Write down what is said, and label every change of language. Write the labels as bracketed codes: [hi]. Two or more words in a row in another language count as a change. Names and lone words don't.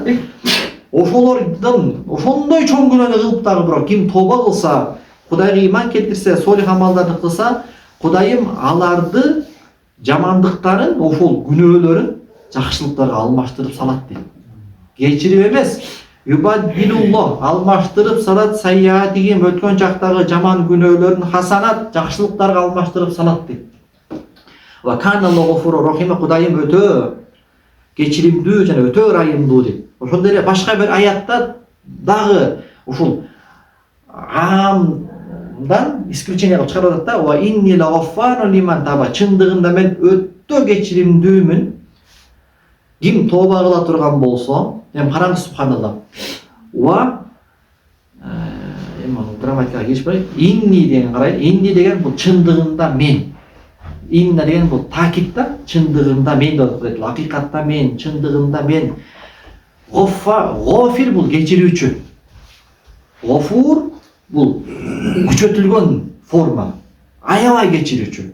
[ky] Ошолордон ошондой чоң күнөөнү кылып дагы бирок ким тооба кылса, Кудайга иман келтирсе, солих амалдарды кылса, Кудайым аларды жамандыктарын, ошол күнөөлөрүн жакшылыктарга алмаштырып салат дейт. Кечирип эмес, юбаддилуллах алмаштырып салат сайyiатихим өткөн жактагы жаман күнөөлөрүн хасанат жакшылыктарга алмаштырып салат дейт. [ar] و كان الله غفورا رحيما, [ky] Кудайым өтө кечиримдүү жана өтө ырайымдуу дейт. Ошондой эле башка бир аятта дагы ушул амдан исключение кылып чыгарып атат да. [ar] و إني لغفار لمن تاب, [ky] чындыгында мен өтө кечиримдүүмүн. Ким тооба кыла турган болсо, караңыз субханалла. Ва грамматикага киришпей, инни деген карайын. Инни деген бул чындыгында мен. Инна деген бул такит да, чындыгында мен деп атат. Акыйкатта мен, чындыгында мен. Гофир бул кечирүүчү. Гофур бул күчөтүлгөн форма. Аябай кечирүүчү.